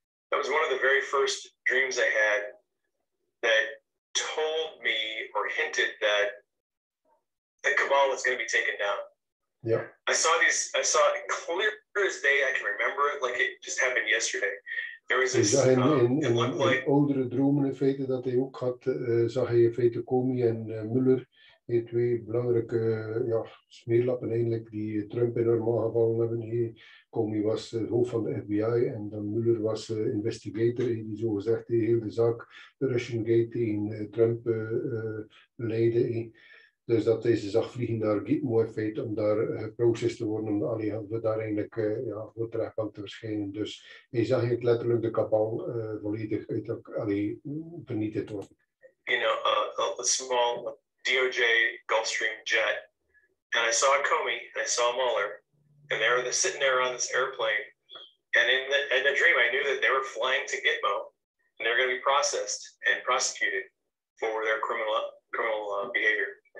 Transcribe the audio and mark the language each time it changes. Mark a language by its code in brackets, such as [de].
[en] That was one of the very first dreams I had that told me or hinted that the Cabal was going to be taken down. Yeah. I saw it clear as day. I can remember it like it just happened yesterday. There was this, in like, [nl] oudere dromen in feite dat hij ook had, zag hij in feite Comey en Mueller, die twee belangrijke smeerlappen eigenlijk, die Trump enorm aangevallen hebben. Comey was het hoofd van de FBI en dan Mueller was investigator, die zogezegd de hele zaak, de Russian Gate tegen Trump leidde. Dus dat deze zag vliegen naar Gitmo in feite om daar geprocessed te worden, om daar eigenlijk voor de rechtbank te verschijnen. Dus hij zag eigenlijk letterlijk de Cabal volledig vernietigd worden. [en] You know, a small DOJ Gulfstream jet, and I saw Comey and I saw Mueller, and they were sitting there on this airplane, and in the dream I knew that they were flying to Gitmo, and they were going to be processed and prosecuted for their criminal behavior.